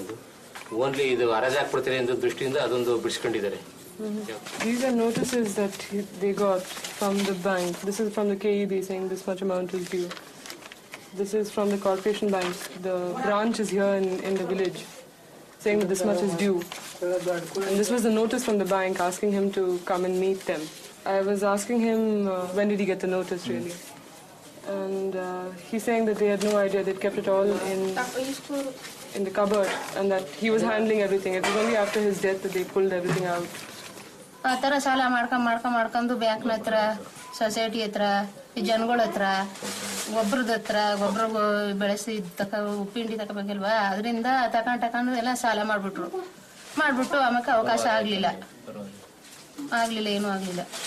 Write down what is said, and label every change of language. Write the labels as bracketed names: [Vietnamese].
[Kannada] ಇದು ಓನ್ಲಿ ಇದು ಹರಾಜು ಹಾಕ್ಬಿಡ್ತಾರೆ ಅನ್ನೋ ದೃಷ್ಟಿಯಿಂದ ಅದೊಂದು ಬಿಡಿಸ್ಕೊಂಡಿದ್ದಾರೆ. [English] These are notices that they got from the bank. This is from the KEB saying this much amount is due. This is from the Corporation Bank. The branch is here in the village saying that this much is due. And this was the notice from the bank asking him to come and meet them. I was asking him when did he get the notice really. And he's saying that they had no idea. They'd kept it all in the cupboard and that he was handling everything. It was only after his death that they pulled everything out. [Kannada] ಆ ಥರ ಸಾಲ ಮಾಡ್ಕೊಂಡು ಬ್ಯಾಂಕ್ನ ಹತ್ರ society ಹತ್ರ ಈ ಜನಗಳ ಹತ್ರ ಗೊಬ್ಬರದ ಹತ್ರ ಗೊಬ್ಬರ ಬೆಳೆಸಿ ಉಪ್ಪಿಂಡಿ ತಗೋಬೇಕಲ್ವಾ ಅದರಿಂದ ತಗೊಂಡು ಎಲ್ಲ ಸಾಲ ಮಾಡಿಬಿಟ್ಟು ಆಮೇಲೆ ಅವಕಾಶ ಆಗಲಿಲ್ಲ ಏನೂ ಆಗಲಿಲ್ಲ.